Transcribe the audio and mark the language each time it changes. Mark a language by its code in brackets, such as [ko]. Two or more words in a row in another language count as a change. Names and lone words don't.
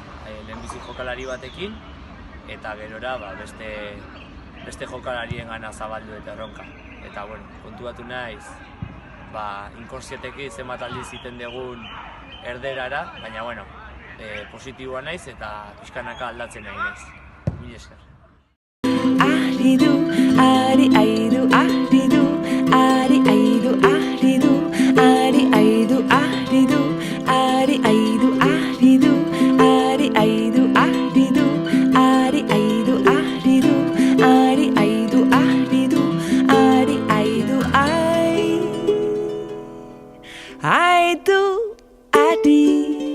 [eu] Lehenbizi jokalari batekin, eta gerora beste jokalarien gana zabaldu eta erronka. Eta kontuatu naiz, inkonsienteki zenbat aldiz iten dugun erderara, baina positiboa naiz eta pixkanaka aldatzen nahi naiz. Mila esker. Ahridu, ari aidu, ahridu, ari aidu, ahridu, ari aidu, ahridu, ari aidu, ahridu, ari aidu, ahridu, ari aidu, ahridu, ari aidu, ahridu, ari aidu, aidu, adi.